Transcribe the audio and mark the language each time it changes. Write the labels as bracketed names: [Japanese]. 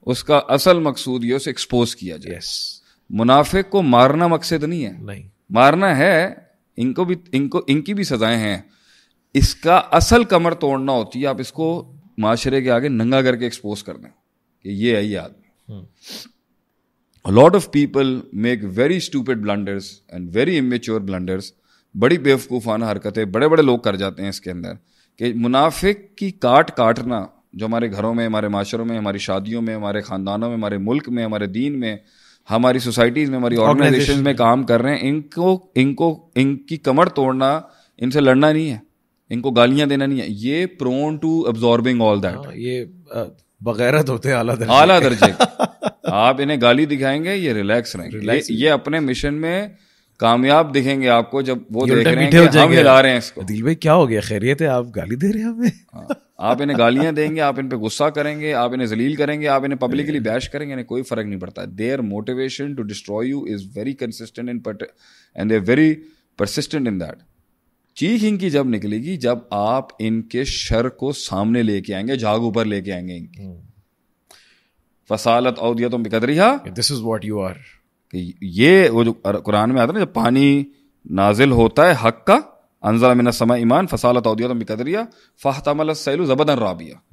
[Urdu] اس کا اصل مقصود یہ اسے ایکسپوز کیا جائے. [English] Yes. [Urdu] منافق کو مارنا مقصد نہیں ہے, نہیں, مارنا ہے, ان کی بھی سزائیں ہیں. اس کا اصل کمر توڑنا ہوتی ہے, آپ اس کو معاشرے کے آگے ننگا کر کے ایکسپوز کر دیں کہ یہ ہے یہ آدمی. [English] A lot of people make very stupid blunders and very immature blunders. [Urdu] بڑی بیوقوفانہ حرکتیں بڑے بڑے لوگ کر جاتے ہیں اس کے اندر, کہ منافق کی کاٹنا جو ہمارے گھروں میں, ہمارے معاشروں میں, ہماری شادیوں میں, ہمارے خاندانوں میں, ہمارے ملک میں, ہمارے دین میں, ہماری سوسائٹیز میں, ہماری آرگنائزیشن میں کام کر رہے ہیں, ان کی کمر توڑنا, ان سے لڑنا نہیں ہے, ان کو گالیاں دینا نہیں ہے. [English] یہ prone to absorbing all that. [Urdu] یہ بغیرت ہوتے ہیں اعلیٰ درجے. آپ انہیں گالی دکھائیں گے, یہ ریلیکس رہیں گے, یہ اپنے مشن میں کامیاب دکھیں گے آپ کو جب وہ دیکھ رہے ہیں کہ ہم ہلا رہے ہیں اس کو. عدیل بھائی کیا ہو گیا, خیریت ہے, آپ گالی دے رہے ہیں ہمیں. آپ انہیں گالیاں دیں گے, آپ ان پہ غصہ کریں گے, آپ انہیں ذلیل کریں گے, آپ انہیں پبلکلی بیش کریں گے, انہیں کوئی فرق نہیں پڑتا. [English] Their motivation to destroy you is very consistent and they're very persistent in that. [Urdu] چیخ ان کی جب نکلے گی جب آپ ان کے شر کو سامنے لے کے آئیں گے, جھاگ اوپر لے کے آئیں گے ان کی. [Arabic] فصالت اودیتم بقدرہا, [English] This is what you are. [Urdu] یہ وہ جو قرآن میں آتا ہے نا, جب پانی نازل ہوتا ہے حق کا, [Arabic] انزل من السماء ایمان فصالت اودیتم بقدرہا فاحتمل السیل زبدا رابیا.